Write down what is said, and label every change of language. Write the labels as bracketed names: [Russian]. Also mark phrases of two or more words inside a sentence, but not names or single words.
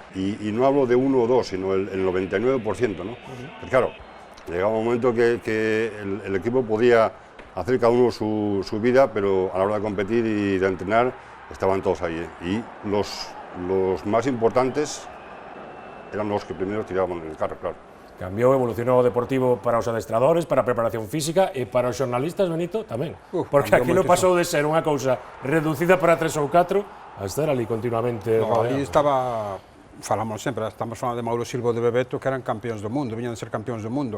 [Spanish] Y no hablo de uno o dos, sino el 99%, ¿no? Pues claro, llegaba un momento que el equipo podía hacer cada uno su vida, pero a la hora de competir y de entrenar estaban todos ahí. Y los más importantes eran los que primero tiraban el carro, claro. [Galician] Cambiou, evolucionou o Deportivo para os adestradores, para a preparación física e para os xornalistas, Benito, tamén. Porque aquilo pasou de ser unha cousa reducida para 3 ou 4 a estar ali continuamente rodeado. Ali falamos sempre, estamos falando de Mauro Silva e de Bebeto, que eran campeóns do mundo, viñan de ser campeóns do mundo.